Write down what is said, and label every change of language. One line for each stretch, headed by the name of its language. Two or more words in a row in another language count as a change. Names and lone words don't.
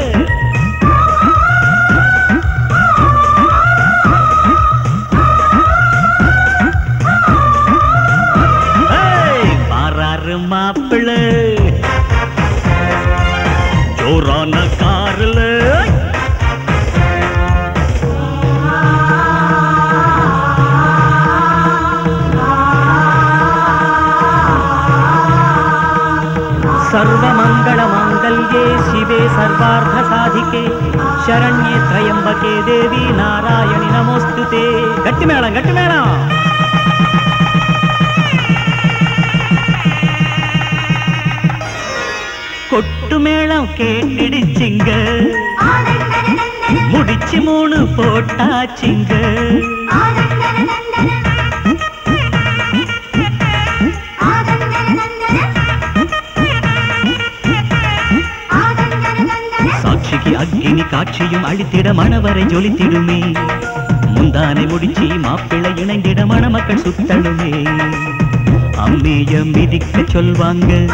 Tamil: வாராரு மாப்பிள்ள ஜோரான காருல
Sanskrit: सर्वमङ्गलमाङ्गल्ये शिवे सर्वार्थसाधिके शरण्ये त्र्यम्बके देवी नारायणि नमोस्तुते
Tamil: கெட்டி மேளம் கொட்டு மேளம் கேட்டிடுச்சிங்க முடிச்சு 3 போட்டாச்சிங்க சாட்சிக்கு அக்கினி காட்சியும் அழித்திட மணவரை ஜொலித்திடுமே முந்தானை முடிச்சி மாப்பிள்ளை இணைந்திட மணமக்கள் சுத்தலுமே அம்மிய மிதிக்க சொல்வாங்க